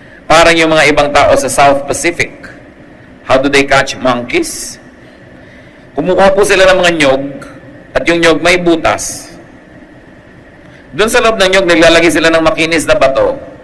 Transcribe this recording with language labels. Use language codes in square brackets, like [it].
[tl] Parang yung mga ibang tao sa South Pacific. [en] How do they catch monkeys? [tl] Kumukuha po sila ng mga nyog, at yung nyog may butas. Doon sa loob ng nyog, naglalagay sila ng makinis na bato.